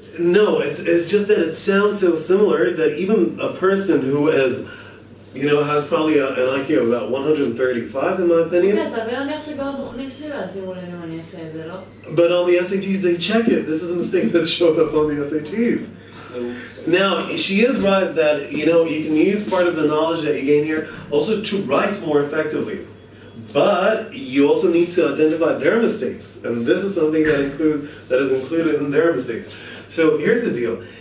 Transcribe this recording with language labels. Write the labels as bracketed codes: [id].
[en] No, it's just that it sounds so similar that even a person who has, has probably an IQ of about 135 in my opinion. [he] כן, סביר להניח שגם הבוחנים שלי לא ישימו לב אם אני אעשה את זה, לא? [en] But on the SATs they check it. This is a mistake that showed up on the SATs. Now, she is right that, you can use part of the knowledge that you gain here also to write more effectively. But you also need to identify their mistakes. And this is something that is included in their mistakes. So here's the deal.